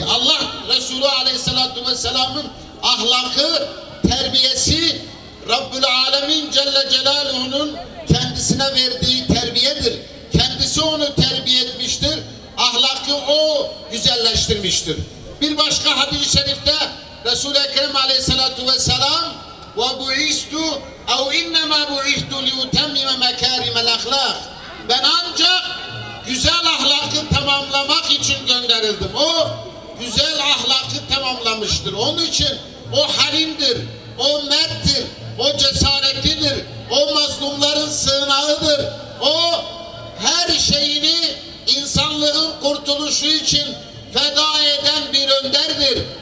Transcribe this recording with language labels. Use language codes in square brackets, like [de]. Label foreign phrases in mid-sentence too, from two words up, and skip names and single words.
[tr] Allah Resulü [ar] عليه الصلاة والسلام'ın [tr] ahlakı, terbiyesi [ar] رب العالمين جل جلاله'nun [tr] kendisine verdiği terbiyedir. Kendisi onu terbiye etmiştir. Ahlakı o güzelleştirmiştir. Bir başka hadis-i şerifte Resul-i Ekrem [ar] عليه الصلاة والسلام وَبُعِثْتُ اَوْ اِنَّمَا بُعِثْتُ لِيُتَمِّمَ مَكَارِمَ الْاَخْلَاقِ [tr] Ben ancak güzel ahlakı tamamlamak için gönderildim. O güzel ahlakı tamamlamıştır. Onun için o halimdir, o merttir, o cesaretlidir, o mazlumların sığınağıdır. O her şeyini insanlığın kurtuluşu için feda eden bir önderdir.